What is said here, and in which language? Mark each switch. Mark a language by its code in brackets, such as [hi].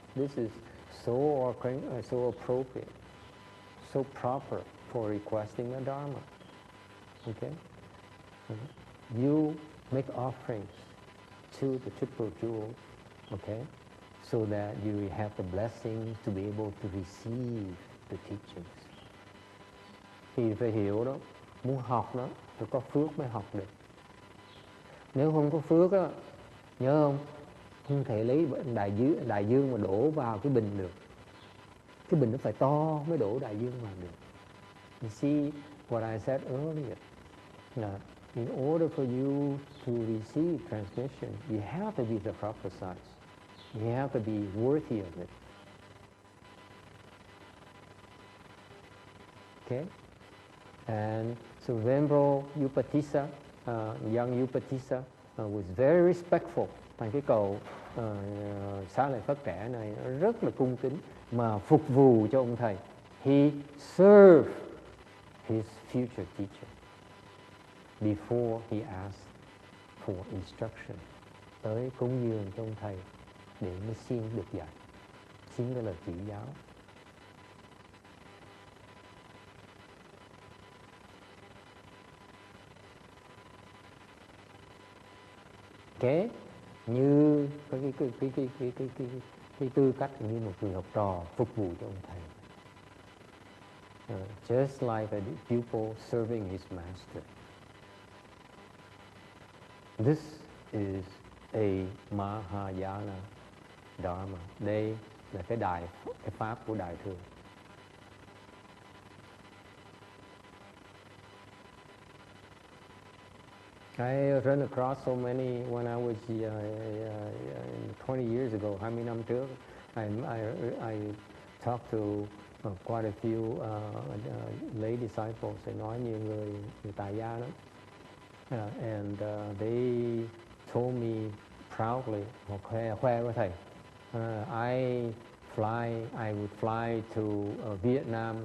[en] This is so appropriate, so proper for requesting a dharma. Okay, you make offerings to the triple jewels. Okay, so that you have the blessing to be able to receive the teachings. [vi] Thì phải hiểu đó, muốn học đó phải có phước mới học được. Nếu không có phước á, nhớ không thể lấy đại dương mà đổ vào cái bình được. Cái bình nó phải to mới đổ đại dương vào được. [en] You see what I said earlier. In order for you to receive transmission, you have to be the proper size. You have to be worthy of it. Okay? And so Venerable Upatissa, young Upatissa, was very respectful. [vi] Thành cái cầu xá lợi Phất trẻ này rất là cung kính mà phục vụ cho ông thầy. [en] He served his future teacher before he asked for instruction. [vi] Tới cúng dường cho ông thầy để mới xin được dạy, xin cái lời chỉ giáo. Okay, như cái tư cách như một người học trò phục vụ cho ông thầy. [en] Just like a pupil serving his master. This is a Mahayana Dharma. [vi] Đây là cái pháp của Đại Thừa. [en] I run across so many when I was 20 years ago, [vi] 20 năm trước. [en] I talked to quite a few lay disciples. [vi] They nói nhiều người tại gia lắm. [en] And they told me proudly, [vi] khoe với thầy, [en] I would fly to Vietnam.